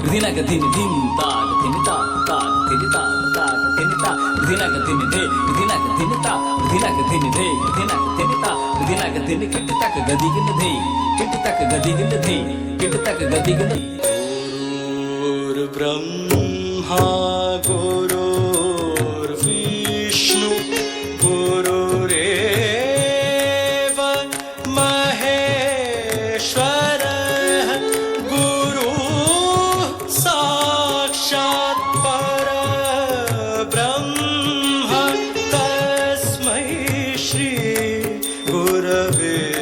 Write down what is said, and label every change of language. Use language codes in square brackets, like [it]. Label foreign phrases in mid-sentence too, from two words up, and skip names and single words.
[sa] ga dhini dhim tal dhini tal tal dhini tal tal dhini ta dhina ga dhini dhe dhina ga dhini ta dhina ga dhini dhe dhina ga dhini ta dhina ga dhini kit tak gadi gin dhe kit tak gadi gin dhe kit tak gadi gin Gurur Brahma Gurur Vishnu Gurureva Maheshwara Guru Sakshat Parabrahma Tasmai Shri Gurave